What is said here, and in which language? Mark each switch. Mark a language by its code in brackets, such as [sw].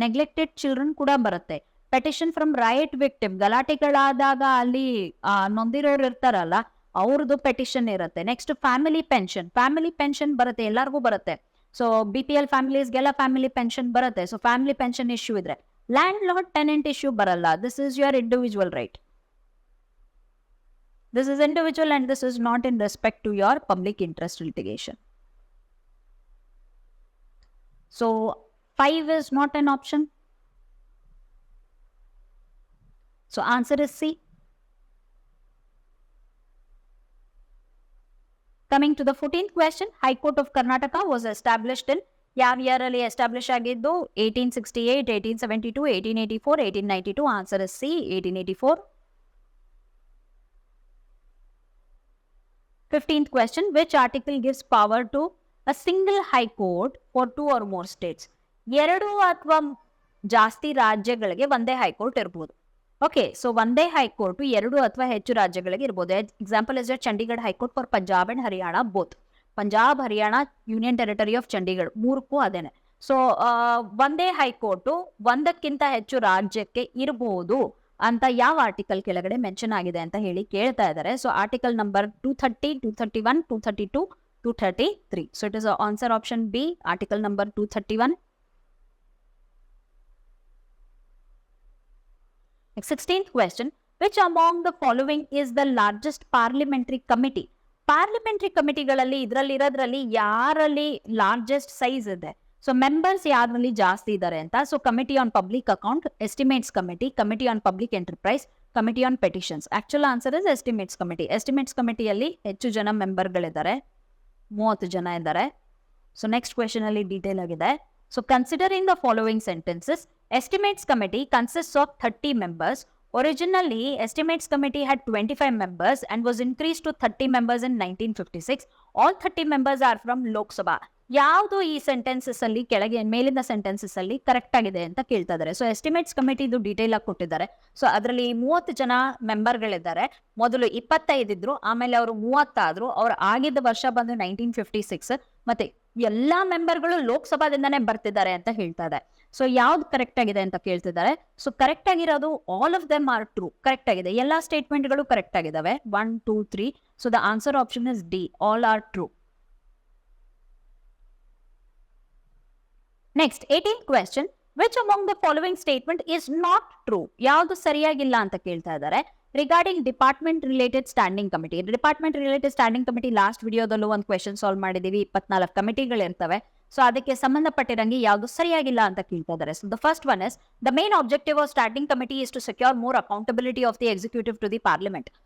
[en] neglected children [kn] ಕೂಡ ಬರುತ್ತೆ. [en] petition from right victim, [kn] ಗಲಾಟೆಗಳಾದಾಗ ಅಲ್ಲಿ ನೊಂದಿರೋರು ಇರ್ತಾರಲ್ಲ ಅವ್ರದ್ದು ಪೆಟಿಷನ್ ಇರುತ್ತೆ. ನೆಕ್ಸ್ಟ್ ಫ್ಯಾಮಿಲಿ ಪೆನ್ಷನ್ ಬರುತ್ತೆ, ಎಲ್ಲರಿಗೂ ಬರುತ್ತೆ. ಸೊ BPL ಫ್ಯಾಮಿಲೀಸ್ಗೆಲ್ಲ ಫ್ಯಾಮಿಲಿ ಪೆನ್ಷನ್ ಬರುತ್ತೆ. ಸೊ ಫ್ಯಾಮಿಲಿ ಪೆನ್ಷನ್ ಇಶ್ಯೂ ಇದ್ರೆ ಲ್ಯಾಂಡ್ ಲಾರ್ಡ್ ಟೆನೆಂಟ್ ಇಶ್ಯೂ ಬರಲ್ಲ. [en] This is your individual right. This is individual and this is not in respect to your public interest litigation. So 5 is not an option. So answer is C. Coming to the 14th question, High Court of Karnataka was established in [kn] ಯಾವ year ಅಲ್ಲಿ establish ಆಗಿದ್ದು? [en] 1868, 1872, 1884, 1892. Answer is C, 1884. 15th question, which article gives power to a single high court for 2 or more states? [kn] ಎರಡು ಅಥವಾ ಜಾಸ್ತಿ ರಾಜ್ಯಗಳಿಗೆ ಒಂದೇ high court ಇರ್ಬೋದು. Okay, so ಒಂದೇ ಹೈಕೋರ್ಟ್ ಎರಡು ಅಥವಾ ಹೆಚ್ಚು ರಾಜ್ಯಗಳಿಗೆ ಇರ್ಬೋದು. [en] Example is Chandigarh high court for Punjab and Haryana both. Punjab, Haryana, union territory of Chandigarh [kn] ಮೂರಕ್ಕೂ ಅದೇನೆ. ಸೊ ಒಂದೇ ಹೈಕೋರ್ಟ್ ಒಂದಕ್ಕಿಂತ ಹೆಚ್ಚು ರಾಜ್ಯಕ್ಕೆ ಇರಬಹುದು ಅಂತ ಯಾವ ಆರ್ಟಿಕಲ್ ಕೆಳಗಡೆ ಮೆನ್ಷನ್ ಆಗಿದೆ ಅಂತ ಹೇಳಿ ಕೇಳ್ತಾ ಇದ್ದಾರೆ. [en] So article number 230, 231, 232, 233. So it is answer option B, article number 231. 16th question, which among the following is the largest parliamentary committee? [kn] Parliamentary ಕಮಿಟಿಗಳಲ್ಲಿ ಇರೋದ್ರಲ್ಲಿ ಯಾರಲ್ಲಿ ಲಾರ್ಜೆಸ್ಟ್ ಸೈಜ್ ಇದೆ? [en] So members ಯಾರಲ್ಲಿ ಜಾಸ್ತಿ ಇದ್ದಾರೆ ಅಂತ. So committee on public account, estimates committee, committee on public enterprise, committee on petitions. [kn] Actual answer is estimates committee. Estimates ಕಮಿಟಿಯಲ್ಲಿ ಹೆಚ್ಚು ಜನ ಮೆಂಬರ್ಗಳಿದ್ದಾರೆ, 30 ಜನ ಇದ್ದಾರೆ. [en] so next question [kn] ಅಲ್ಲಿ ಡೀಟೇಲ್ ಆಗಿದೆ. [en] So considering the following sentences, estimates committee consist of 30 members. Originally, estimates committee had 25 members and was increased to 30 members in 1956. All 30 members are from Lok Sabha. [kn] ಯಾವುದು ಈ sentences ಅಲ್ಲಿ ಕೆಳಗೆ ಮೇಲಿನ sentences ಅಲ್ಲಿ correct ಆಗಿದೆ ಅಂತ ಕೇಳ್ತಾ ಇದ್ದಾರೆ. ಸೊ ಎಸ್ಟಿಮೇಟ್ಸ್ ಕಮಿಟಿ ಇದು ಡೀಟೇಲ್ ಆಗಿ ಕೊಟ್ಟಿದ್ದಾರೆ. ಸೊ ಅದರಲ್ಲಿ 30 ಜನ ಮೆಂಬರ್ಗಳಿದ್ದಾರೆ. ಮೊದಲು 25 ಇದ್ರು, ಆಮೇಲೆ ಅವರು 30 ಆದ್ರು. ಅವ್ರು ಆಗಿದ್ದ ವರ್ಷ ಬಂದು 1956. ಮತ್ತೆ ಎಲ್ಲಾ ಮೆಂಬರ್ಗಳು ಲೋಕಸಭಾದಿಂದಾನೇ ಬರ್ತಿದ್ದಾರೆ ಅಂತ ಹೇಳ್ತಾ ಇದೆ. ಸೊ ಯಾವ್ದು ಕರೆಕ್ಟ್ ಆಗಿದೆ ಅಂತ ಕೇಳ್ತಿದ್ದಾರೆ. ಸೊ ಕರೆಕ್ಟ್ ಆಗಿರೋದು [en] All of them are true. [kn] Correct ಆಗಿದೆ, ಎಲ್ಲಾ ಸ್ಟೇಟ್ಮೆಂಟ್ಗಳು ಕರೆಕ್ಟ್ ಆಗಿದಾವೆ. [en] 1, 2, 3. So the answer option is D, all are true. Next 18th question, which among the following statement is not true? [kn] ಯಾವುದು ಸರಿಯಾಗಿಲ್ಲ ಅಂತ ಕೇಳ್ತಾ ಇದ್ದಾರೆ. [en] Regarding department related standing committee. Department related standing committee [kn] last ವಿಡಿಯೋದಲ್ಲೂ ಒಂದು question solve ಮಾಡಿದೀವಿ. 24 ಕಮಿಟಿಗಳು ಇರ್ತವೆ. So ಅದಕ್ಕೆ ಸಂಬಂಧಪಟ್ಟಿರಂಗೆ ಯಾವುದು ಸರಿಯಾಗಿಲ್ಲ ಅಂತ ಕೇಳ್ತಾ ಇದ್ದಾರೆ. [en] So the first one is the main objective of standing committee is to secure more accountability of the executive to the Parliament.